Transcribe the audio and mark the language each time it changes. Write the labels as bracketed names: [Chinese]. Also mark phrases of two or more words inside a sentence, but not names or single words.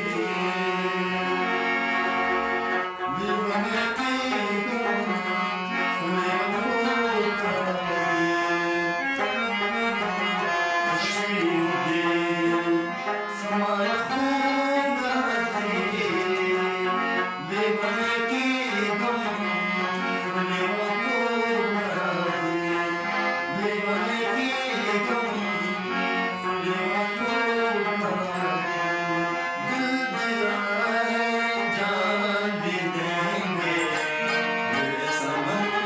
[Pashto] لیونی کېږم خو لیونتوب ته راځي څه شپې دي څه ماله خوب نه راځي لیونی کېږم خو لیونتوب نه راځي لیونی کېږم خو لیونتوب نه راځي [Urdu] دل دیا جان بھی دیں گے میرے سمن